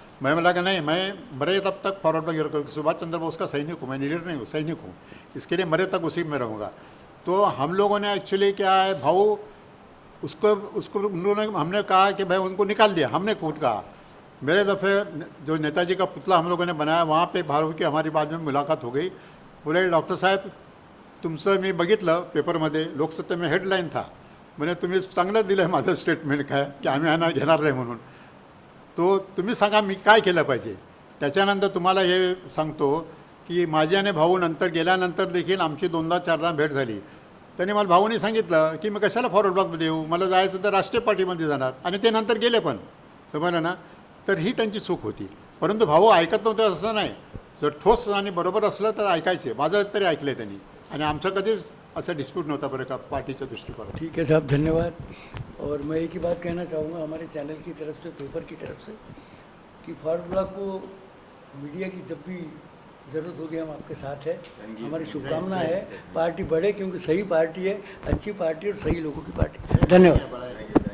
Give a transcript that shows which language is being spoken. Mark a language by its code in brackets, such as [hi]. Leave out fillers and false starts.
[hi] मैं बोला कि नहीं, मैं मरे तब तक फॉरवर्ड ब्लॉक रखूँ। सुभाष चंद्र बोस का सैनिक हूँ, मैं लीडर नहीं हूँ, सैनिक हूँ, इसके लिए मरे तक उसी में रहूँगा। तो हम लोगों ने एक्चुअली क्या है, भाऊ उसको उन्होंने हमने कहा कि भाई उनको निकाल दिया, हमने खुद कहा। मेरे दफ़े जो नेताजी का पुतला हम लोगों ने बनाया, वहाँ पे भाऊ की हमारी बाद में मुलाकात हो गई। [mr] बोले, डॉक्टर साहेब तुमचं मी बघितलं पेपरमध्ये, [hi] लोकसत्ते में हेडलाईन था, [mr] म्हणजे तुम्ही चांगलं दिलं आहे माझं स्टेटमेंट काय की आम्ही घेणार नाही म्हणून, तो तुम्ही सांगा मी काय केलं पाहिजे। त्याच्यानंतर तुम्हाला हे सांगतो की माझी आणि भाऊ नंतर गेल्यानंतर देखील आमची 2दा-4दा भेट झाली। त्यांनी मला भाऊने सांगितलं की मी कशाला फॉरवर्ड ब्लॉकमध्ये येऊ, मला जायचं तर राष्ट्रीय पार्टीमध्ये जाणार, आणि ते नंतर गेले पण, समजलं ना। तर ही त्यांची चूक होती, परंतु भाऊ ऐकत नव्हते असं नाही, जर ठोस आणि बरोबर असलं तर ऐकायचे। माझं तरी ऐकलं त्यांनी, आणि आमचं कधीच असं डिस्प्यूट नव्हता बरं का पार्टीच्या दृष्टिकोन। [hi] ठीक है साहब, धन्यवाद। और मैं एक ही बात कहना चाहूँगा हमारे चैनल की तरफ से, पेपर की तरफ से, कि फॉरवर्ड ब्लॉक को मीडिया की जब भी ज़रूरत होगी हम आपके साथ है। हमारी शुभकामना है पार्टी बढ़े, क्योंकि सही पार्टी है, अच्छी पार्टी और सही लोगों की पार्टी। धन्यवाद।